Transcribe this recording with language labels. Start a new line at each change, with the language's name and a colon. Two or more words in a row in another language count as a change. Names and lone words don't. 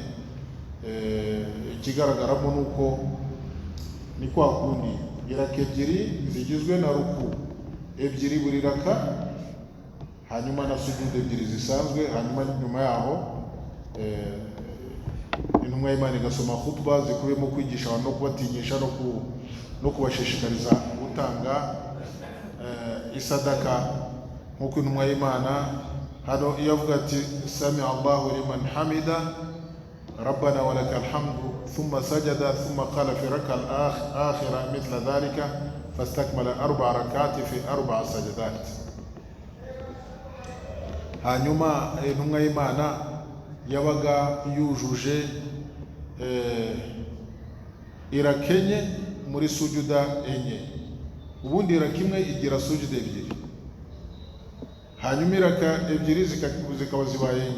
Kinyarwanda: Ikigaragaramo nuko ni kwa kundi iraka ebyiri zigizwe na ruku ebyiri buri raka, hanyuma na sujudu ebyiri zisanzwe, hanyuma nyuma yaho intumwa y'Imana igasoma khutba zikubiyemo kwigisha abantu no kubatinyisha no kubashishikariza gutanga isadaka. Nk'uko intumwa y'Imana hano iyo avuga ati
Arabic: سمع الله لمن حمده ربنا ولك الحمد ثم سجد ثم قال في الركعة الآخرة مثل ذلك فاستكمل 4 ركعات في 4 سجدات.
Kinyarwanda: Hanyuma intumwa y'Imana yabaga yujuje irakenye muri sujuda enye, ubundi iraka imwe igira sujuda ebyiri, hanyuma iraka ebyiri zikaba zibaye enye.